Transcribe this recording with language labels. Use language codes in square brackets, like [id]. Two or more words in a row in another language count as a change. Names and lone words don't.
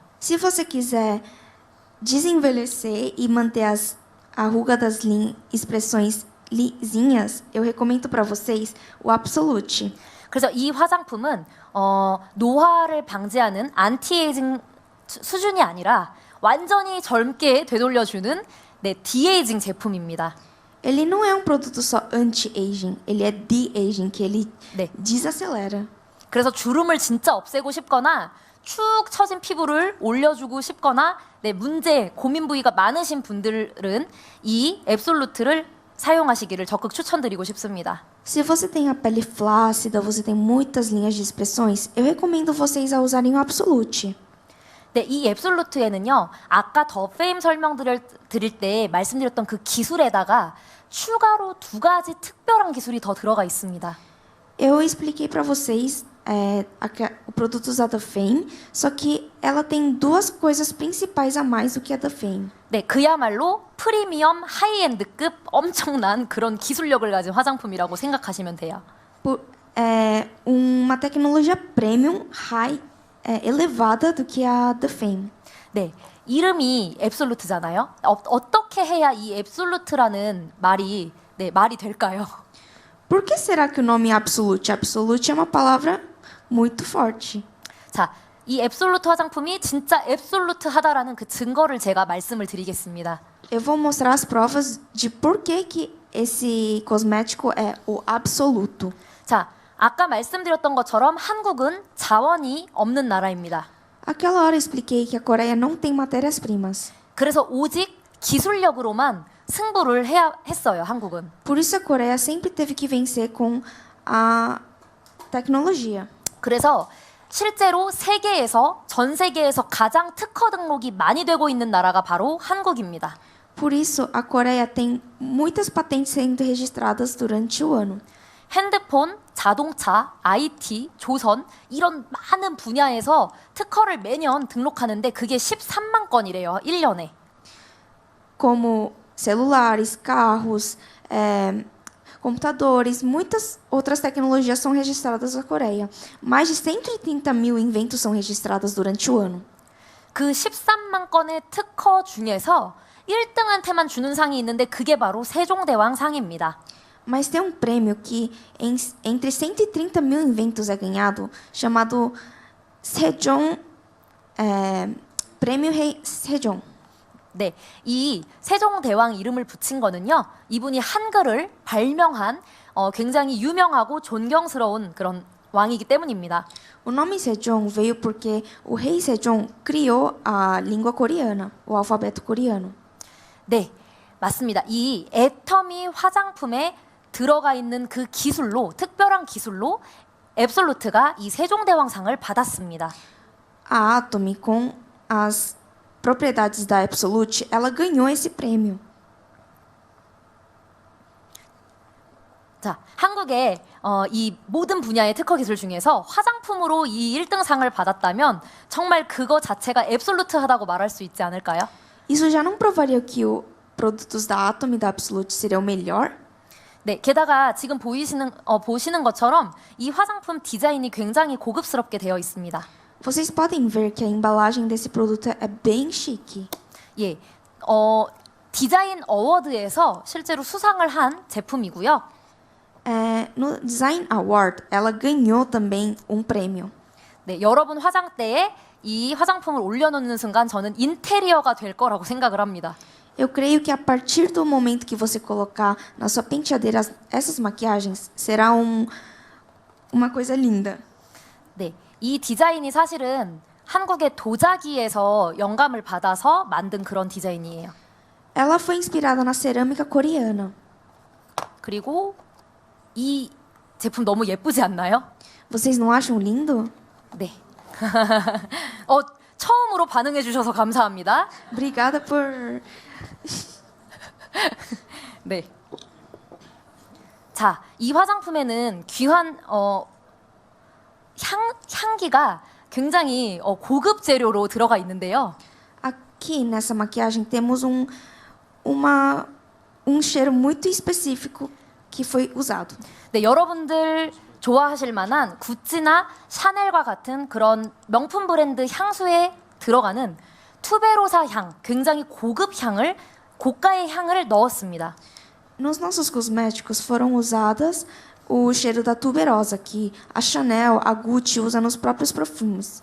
[pt] Se você quiser desenvelhecer e manter a ruga das expressões lisinhas, eu recomendo para vocês o Absolute. [ko] 그래서 이 화장품은 노화를 방지하는 안티에이징 수준이 아니라 완전히 젊게 되돌려주는 네, 디에이징 제품입니다. [pt] Ele não é um produto só anti-aging, ele é de-aging, que ele [ko] 네. [pt] desacelera. [ko] 그래서 주름을 진짜 없애고 싶거나 축 처진 피부를 올려주고 싶거나 네, 고민 부위가 많으신 분들은 이 앱솔루트를 사용하시기를 적극 추천드리고 싶습니다. [pt] Se você tem a pele flácida, você tem muitas linhas de expressões, eu recomendo vocês a usarem o Absolute. [ko] 네, 이 앱솔루트에는요. 아까 더 페임 드릴 때 말씀드렸던 그 기술에다가 추가로 2가지 특별한 기술이 더 들어가 있습니다. [pt] Eu expliquei para vocês o produto usado da Fame, só que ela tem 2 coisas principais a mais do que a da Fame. [ko] 네, 그야말로 프리미엄 하이엔드급 엄청난 그런 기술력을 가진 화장품이라고 생각하시면 돼요. [pt] Uma tecnologia [en] premium high [pt] elevada do que a da Fame. [ko] 네, 이름이 앱솔루트잖아요. 어떻게 해야 이 앱솔루트라는 말이 말이 될까요? [pt] Por que será que o nome absolute? Absolute é uma palavra muito forte. [ko] 자, 이 앱솔루트 화장품이 진짜 앱솔루트하다라는 그 증거를 제가 말씀을 드리겠습니다. [pt] Eu vou mostrar as provas de por que esse cosmético é o absoluto. [ko] 자, 아까 말씀드렸던 것처럼 한국은 자원이 없는 나라입니다. [pt] Aquela hora eu expliquei que a Coreia não tem matérias-primas. [ko] 그래서 오직 기술력으로만 승부를 해야 했어요, 한국은. [pt] Por isso a Coreia sempre teve que vencer com a tecnologia. [ko] 그래서 실제로 전 세계에서 가장 특허 등록이 많이 되고 있는 나라가 바로 한국입니다. [pt] Por isso a Coreia tem muitas patentes sendo registradas durante o ano. [ko] 핸드폰, 자동차, IT, 조선 이런 많은 분야에서 특허를 매년 등록하는데 그게 13만 건이래요. 1년에. [pt] Como celulares, carros, computadores, muitas outras tecnologias são registradas na Coreia. Mais de 130 mil inventos são registrados durante o ano. [ko] 그 13만 건의 특허 중에서 1등한테만 주는 상이 있는데 그게 바로 세종대왕 상입니다. [pt] Mas tem um prêmio que entre 130 mil inventos é ganhado, chamado Sejong, Prêmio Rei Sejong. [ko] 네, 이 세종대왕 이름을 붙인 거는요. 이분이 한글을 발명한 굉장히 유명하고 존경스러운 그런 왕이기 때문입니다. [pt] O nome Sejong veio porque o rei Sejong criou a língua coreana, o alfabeto coreano. [ko] 네, 맞습니다. 이 애터미 화장품에 들어가 있는 그 기술로, 특별한 기술로 앱솔루트가 이 세종대왕상을 받았습니다. [pt] A Atomy, com as propriedades da Absolute, ela ganhou esse prêmio. [ko] 자, 한국의 이 모든 분야의 특허 기술 중에서 화장품으로 이 1등상을 받았다면 정말 그거 자체가 앱솔루트하다고 말할 수 있지 않을까요? [pt] Isso já não provaria que os produtos da Atomy e da Absolute seriam melhor? [ko] 네, 게다가 지금 보시는 것처럼 이 화장품 디자인이 굉장히 고급스럽게 되어 있습니다. [pt] Vocês podem ver que a embalagem desse produto é bem chique. [ko] 예, 디자인 어워드에서 실제로 수상을 한 제품이고요. [pt] No Design Award, ela ganhou também um prêmio. [ko] 네, 여러분 화장대에 이 화장품을 올려놓는 순간 저는 인테리어가 될 거라고 생각을 합니다. [pt] Eu creio que a partir do momento que você colocar na sua penteadeira essas maquiagens, será uma coisa linda. [ko] 네, 이 디자인이 사실은 한국의 도자기에서 영감을 받아서 만든 그런 디자인이에요. [pt] Ela foi inspirada na cerâmica coreana. [ko] 그리고 이 제품 너무 예쁘지 않나요? [pt] Vocês não acham lindo? [ko] 네. 처음으로 반응해 주셔서 감사합니다. [pt] Obrigada por... [ko] 네. 자, 이 화장품에는 귀한 향기가 굉장히 고급 재료로 들어가 있는데요. [pt] Aqui nessa maquiagem temos um cheiro muito específico que foi usado. [ko] 네, 여러분들 좋아하실 만한 구찌나 샤넬과 같은 그런 명품 브랜드 향수에 들어가는 투베로사 향, 굉장히 고가의 향을 넣었습니다. [pt] Nos nossos cosméticos foram usadas o cheiro da tuberosa que a Chanel, a Gucci usa nos próprios perfumes.